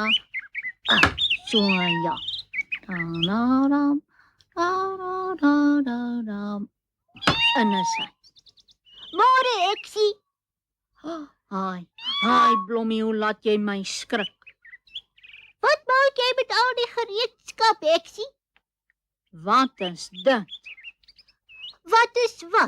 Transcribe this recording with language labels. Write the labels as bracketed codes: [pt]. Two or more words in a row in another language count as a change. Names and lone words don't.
[af] So ja. Da na da da da da da. En is hy. Môre, Eksie. Hi Blommie, hoe laat jy my skrik? Wat maak jy met al die gereedskap, Eksie? Wat is dit? Wat is wat?